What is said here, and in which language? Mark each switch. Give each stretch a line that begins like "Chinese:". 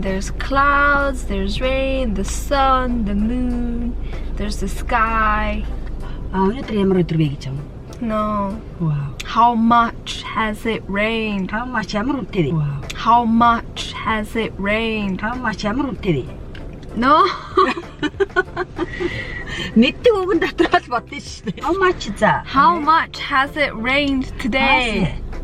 English: There's clouds, there's rain, the sun, the moon, there's the sky.
Mongolian: Өнөөдөр ямар өдөр вэ гэж юм?
English: No. Wow. How much has it rained? How much
Mongolian: ямар үнэтэй вэ?
English: Wow. How much has it rained? How much
Mongolian: ямар үнэтэй вэ?
English: No.
Mongolian: Мэддэг үгэн дотор л бодсон шүү дээ.
English: How much
Mongolian: за?
English: How much has it rained today?